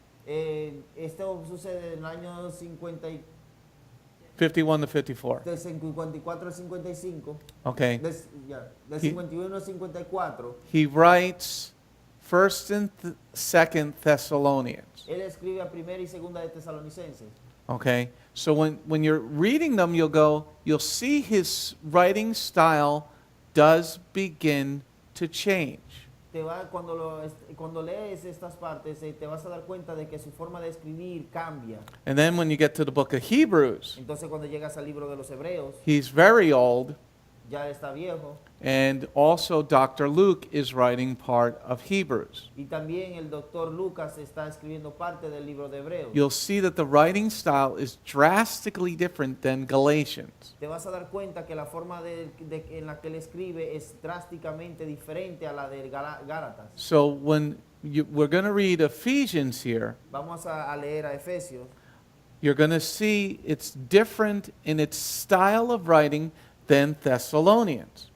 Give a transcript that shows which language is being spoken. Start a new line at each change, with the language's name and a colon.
Spanish: Esto sucede en el año
English: 51 to 54.
Spanish: del 54 al 55,
English: Okay.
Spanish: del 51 al 54.
English: He writes 1st and 2nd Thessalonians.
Spanish: Él escribe a primera y segunda de Tesalonicenses.
English: Okay. So when you're reading them, you'll see his writing style does begin to change.
Spanish: Cuando lees estas partes, te vas a dar cuenta de que su forma de escribir cambia.
English: And then when you get to the book of Hebrews,
Spanish: Entonces cuando llegas al libro de los Hebreos,
English: he's very old,
Spanish: ya está viejo.
English: and also Dr. Luke is writing part of Hebrews.
Spanish: Y también el doctor Lucas está escribiendo parte del libro de Hebreos.
English: You'll see that the writing style is drastically different than Galatians.
Spanish: Te vas a dar cuenta que la forma en la que él escribe es drásticamente diferente a la de Gálatas.
English: So when we're going to read Ephesians here,
Spanish: Vamos a leer a Efesios.
English: you're going to see it's different in its style of writing than Thessalonians.